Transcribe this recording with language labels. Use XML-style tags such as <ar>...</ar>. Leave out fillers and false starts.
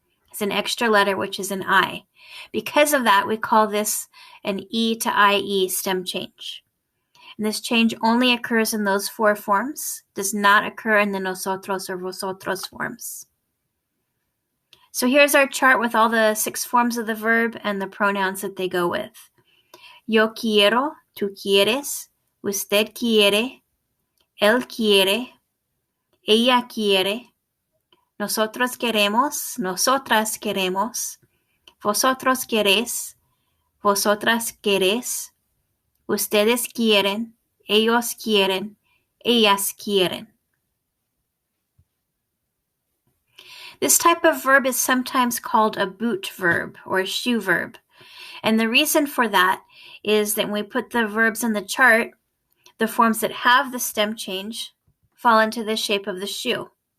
<en>It's an extra letter, which is an I. Because of that, we call this an E to IE stem change. And this change only occurs in those 4 forms, does not occur in the nosotros or vosotros forms. So here's our chart with all the 6 forms of the verb and the pronouns that they go with.</en> <es>Yo quiero, tú quieres, usted quiere, él quiere, ella quiere, nosotros queremos, nosotras queremos, vosotros queréis, vosotras querés, ustedes quieren, ellos quieren, ellas quieren.</es> <en>This type of verb is sometimes called a boot verb or a shoe verb. And the reason for that is that when we put the verbs in the chart, the forms that have the stem change fall into the shape of the shoe.</en>